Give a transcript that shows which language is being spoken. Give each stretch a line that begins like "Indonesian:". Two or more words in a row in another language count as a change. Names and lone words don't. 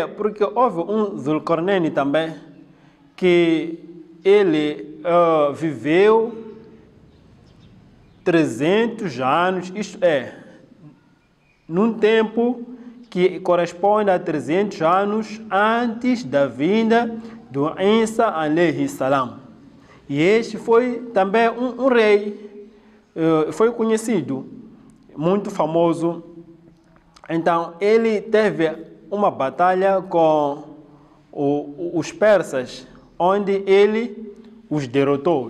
Portuguese: Porque houve um Zulqarnain também que ele viveu 300 anos, isto é, num tempo que corresponde a 300 anos antes da vinda do Isa
Arabic: عليه السلام.
Portuguese: E este foi também um rei, foi conhecido, muito famoso. Então, ele teve uma batalha com os persas, onde ele os derrotou.